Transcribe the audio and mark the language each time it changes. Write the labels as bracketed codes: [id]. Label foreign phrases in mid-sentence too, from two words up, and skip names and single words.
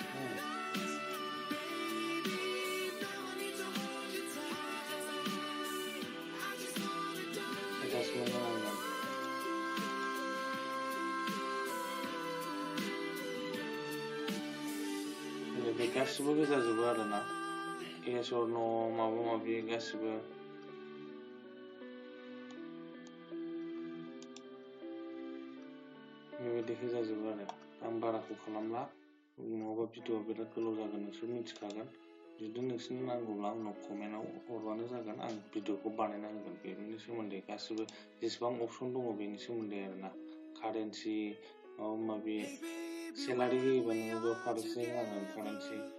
[brx] होनांगोन बे गासिबो गोजाजोबो आरोना [en] yes or no [brx] माबा माबि गासिबो बेबायदि होजाजोबो आरो आं बाराखौ खालामला नङाबा भिडिअआ बिराद गोलाव जागोन नोंसोर मिथिखागोन जुदि नोंसोरनो नांगौब्ला आंनाव कमेन्टआव हरबानो जागोन आं भिडिअखौ बानायना होगोन बेनि सोमोन्दै गासिबो जेसेबां अपसन दङ बेनि सोमोन्दै आरोना कारेन्सि माबा माबि सेलारि होयोबा नोङो बेयाव कारेन्सि होनांगोन कारेन्सि